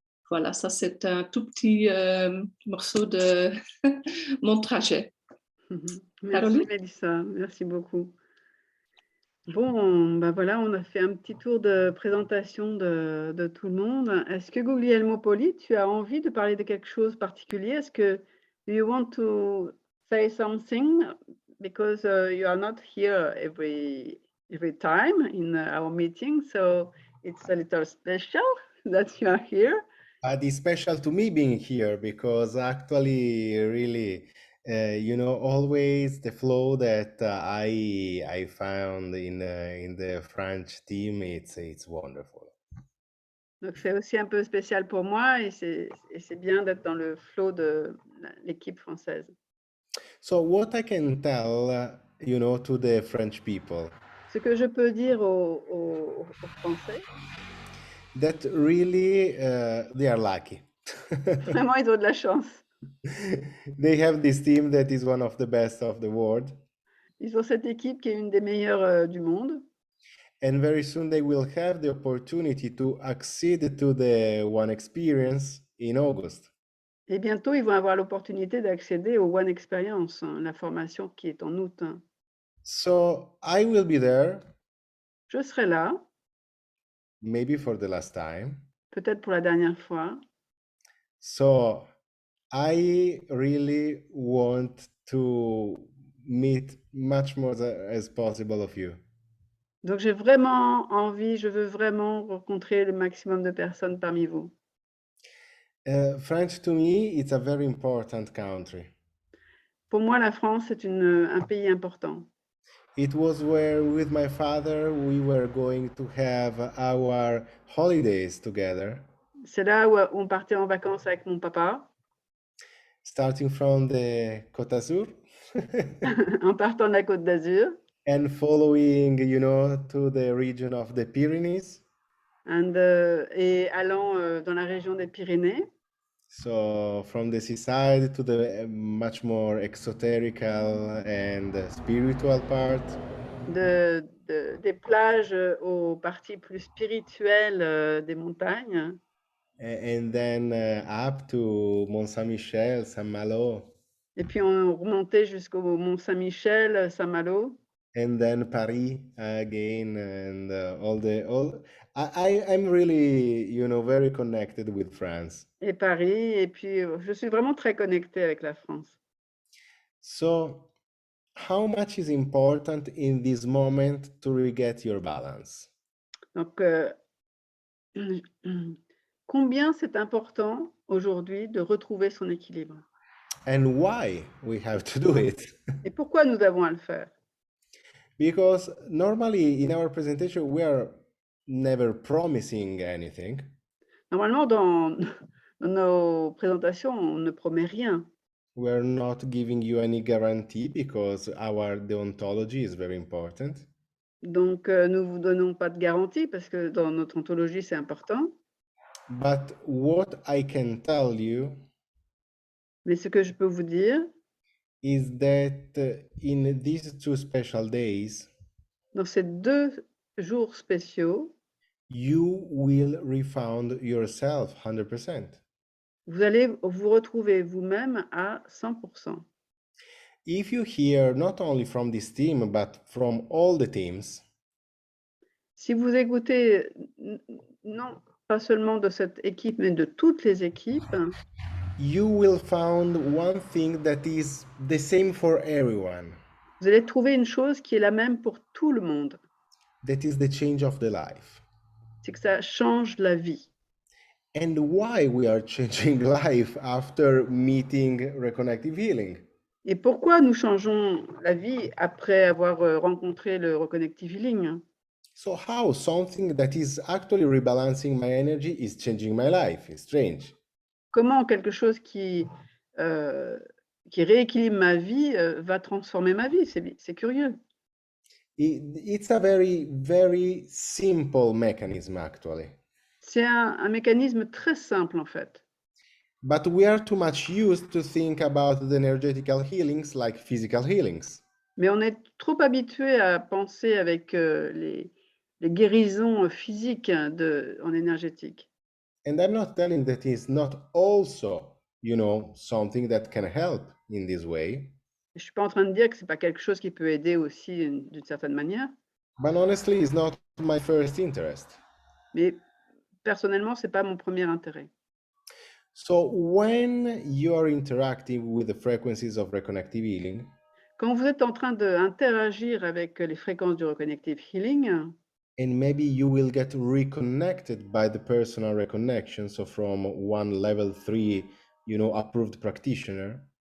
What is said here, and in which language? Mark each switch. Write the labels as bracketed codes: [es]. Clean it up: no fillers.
[fr] Voilà, ça c'est un tout petit morceau de mon trajet. Merci Caroline? Mélissa, merci beaucoup. Bon, ben voilà, on a fait un petit tour de présentation de tout le monde. Est-ce que Guglielmo Poli, tu as envie de parler de quelque chose de particulier? Est-ce que [en] do you want to say something? Because you are not here every time in our meeting, so it's a little special that you are here. It's special to me being here because actually, really, always the flow that I found in the French team, it's wonderful. [fr] Donc c'est aussi un peu spécial pour moi et c'est bien d'être dans le flow de l'équipe française. [en] So what I can tell, to the French people, [fr] Ce que je peux dire aux Français, [en] that really they are lucky. [fr] vraiment, ils ont de la chance. [en] They have this team that is one of the best of the world, [fr] Ils ont cette équipe qui est une des meilleures du monde. [en] and very soon they will have the opportunity to accede to the One Experience in August. [fr] Et bientôt, ils vont avoir l'opportunité d'accéder au One Experience, la formation qui est en août. [en] So I will be there, [fr] Je serai là, [en] maybe for the last time. [fr] peut-être pour la dernière fois. [en] So I really want to meet much more as possible of you. [fr] Donc, j'ai vraiment envie, je veux vraiment rencontrer le maximum de personnes parmi vous. [en] France to me, it's a very important country. [fr] Pour moi, la France, c'est un pays important. [en] It was where, with my father, we were going to have our holidays together, [fr] C'est là où on partait en vacances avec mon papa, [en] starting from the Côte d'Azur [fr] en partant de la Côte d'Azur, [en] and following, to the region of the Pyrenees. [fr] et allant dans la région des Pyrénées. [en] So from the seaside to the much more exoterical and spiritual part. [fr] Des plages aux parties plus spirituelles des montagnes. [en] And then up to Mont Saint-Michel, Saint-Malo. [fr] Et puis on remontait jusqu'au Mont Saint-Michel, Saint-Malo. [en] And then Paris again, and I'm really, very connected with France. [fr] Et Paris, et puis je suis vraiment très connectée avec la France. [en] So, how much is important in this moment to re-get your balance? [fr] Donc, combien c'est important aujourd'hui de retrouver son équilibre? [en] And why we have to do it? [fr] Et pourquoi nous avons à le faire? [en] Because normally in our presentation, we are never promising anything. [fr] Normalement, dans nos présentations, on ne promet rien. [en] We're not giving you any guarantee because our deontology is very important. [fr] Donc, nous ne vous donnons pas de garantie parce que dans notre ontologie, c'est important. [en] But what I can tell you [fr] Mais ce que je peux vous dire, [en] is that in these 2 special days, [fr] dans ces 2 jours spéciaux, [en] you will refound yourself 100%. [fr] vous allez vous retrouver vous-même à 100%. [en] If you hear not only from this team, but from all the teams, [fr] Si vous écoutez, non pas seulement de cette équipe, mais de toutes les équipes, [en] you will find one thing that is the same for everyone. [fr] vous allez trouver une chose qui est la même pour tout le monde. [en] That is the change of the life. [fr] C'est que ça change la vie. [en] And why we are changing life after meeting Reconnective Healing? [fr] Et pourquoi nous changeons la vie après avoir rencontré le Reconnective Healing? [en] So how something that is actually rebalancing my energy is changing my life? It's strange. [fr] Comment quelque chose qui rééquilibre ma vie va transformer ma vie? C'est curieux. [en] It's a very, very simple mechanism, actually. [fr] C'est un mécanisme très simple en fait. [en] But we are too much used to think about the energetical healings like physical healings. [fr] Mais on est trop habitué à penser avec les guérisons physiques en énergétique. [en] And I'm not telling that it's not also, something that can help in this way. [fr] Je ne suis pas en train de dire que ce n'est pas quelque chose qui peut aider aussi d'une certaine manière, [en] But honestly, it's not my first interest. [fr] mais personnellement, ce n'est pas mon premier intérêt. [en] So when you are interacting with the frequencies of reconnective healing, [fr] Quand vous êtes en train d'interagir avec les fréquences du reconnective healing, [en] and maybe you will get reconnected by the personal reconnection, so from one level 3, approved practitioner,